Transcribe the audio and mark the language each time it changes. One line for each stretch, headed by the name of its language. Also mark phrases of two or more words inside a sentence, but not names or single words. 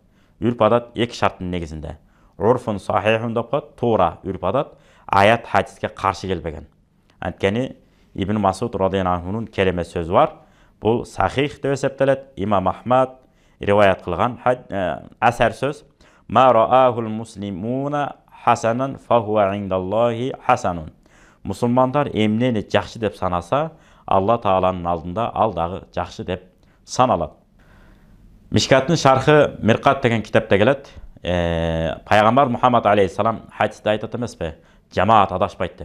Kyrgyz: Үрп адат 2 шарттын негизинде.
Arabic: عرف صحيح
Kyrgyz: деп коет, туура үрп адат, аят хадиске каршы келбеген. Анткени Ибн Масуд радияллаху анхунун келеме сөзү бар. Бул сахих деп эсептелет. Имам Ахмад риваят кылган асар сөз.
Arabic: ما رآه المسلمون حسنا فهو عند الله حسن.
Kyrgyz: Мусулмандар эмнени жакшы деп санаса, Алла Тааланын алдында ал дагы жакшы деп саналат. Мишкаттын шархы Миркат деген китепте келет. Пайгамбар Мухаммад алейхиссалам хадисте айтат эмеспи? Жамаат адашпайт деп.